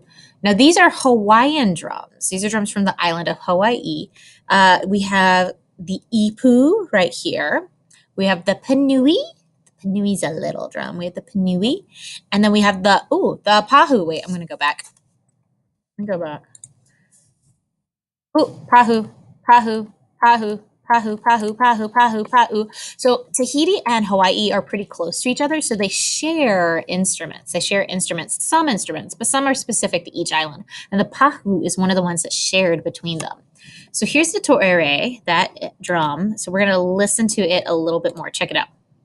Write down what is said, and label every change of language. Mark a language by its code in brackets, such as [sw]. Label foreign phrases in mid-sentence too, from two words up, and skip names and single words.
[en] Now these are Hawaiian drums. These are drums from the island of Hawaii. We have the ipu right here. We have the panui. The panui is a little drum. We have the panui. And then we have the pahu. Wait, I'm going to go back. Pahu, pahu, pahu, pahu, pahu, pahu, pahu, pahu. So Tahiti and Hawaii are pretty close to each other, so they share instruments. Some instruments, but some are specific to each island. And the pahu is one of the ones that's shared between them. So here's the torere, that drum. So we're going to listen to it a little bit more. Check it out.